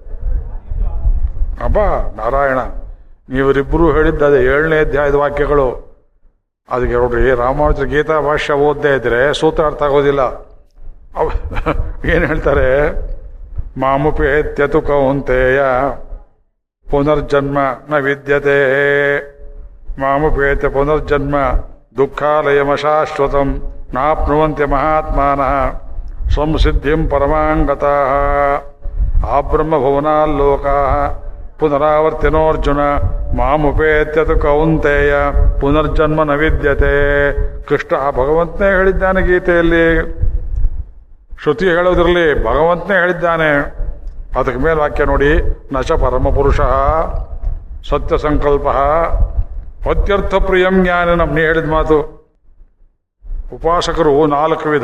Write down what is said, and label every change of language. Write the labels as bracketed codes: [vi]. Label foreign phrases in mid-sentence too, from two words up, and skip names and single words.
[kn] ಅಬ್ಬಾ ನಾರಾಯಣ, ನೀವರಿಬ್ಬರು ಹೇಳಿದ್ದದೆ 7ನೇ ಅಧ್ಯಾಯದ ವಾಕ್ಯಗಳು. ಅದಕ್ಕೆ ನೋಡ್ರಿ, ರಾಮಾನುಜರ ಗೀತಾ ಭಾಷ್ಯ ಓದದೇ ಇದ್ರೆ ಸೂತ್ರ ಅರ್ಥ ಆಗೋದಿಲ್ಲ. ಏನು ಹೇಳ್ತಾರೆ? [sa] ಮಾಮುಪೇತ್ಯತು ಕೌಂತೆಯ ಪುನರ್ಜನ್ಮ ನ ವಿದ್ಯತೆ ಮಾಮುಪೇತ್ಯ ಪುನರ್ಜನ್ಮ ದುಃಖಾಲಯಮಶಾಶ್ವತಂ ನಾಪ್ನುವಂತ್ಯ ಮಹಾತ್ಮಾನಃ ಸಂಸಿದ್ಧಿಂ ಪರಮಾಂಗತಃ ಆಬ್ರಹ್ಮಭುವನಾಲ್ಲೋಕಾಃ ಪುನರಾವರ್ತಿನೋರ್ಜುನ ಮಾಮುಪೇತ್ಯತು ಕೌಂತೆಯ ಪುನರ್ಜನ್ಮ ನ ವಿದ್ಯತೆ. [kn] ಕೃಷ್ಣ ಭಗವಂತನೇ ಹೇಳಿದ್ದಾನೆ ಗೀತೆಯಲ್ಲಿ, ಶ್ರುತಿ ಹೇಳೋದ್ರಲ್ಲಿ ಭಗವಂತನೇ ಹೇಳಿದ್ದಾನೆ. ಅದಕ್ಕೆ ಮೇಲೆ ವಾಕ್ಯ ನೋಡಿ, [sa] ನಚ ಪರಮಪುರುಷ ಸತ್ಯ ಸಂಕಲ್ಪ ಅತ್ಯರ್ಥ ಪ್ರಿಯಂ ಜ್ಞಾನ. [kn] ನೀ ಹೇಳಿದ ಮಾತು. ಉಪಾಸಕರು 4 ವಿಧ.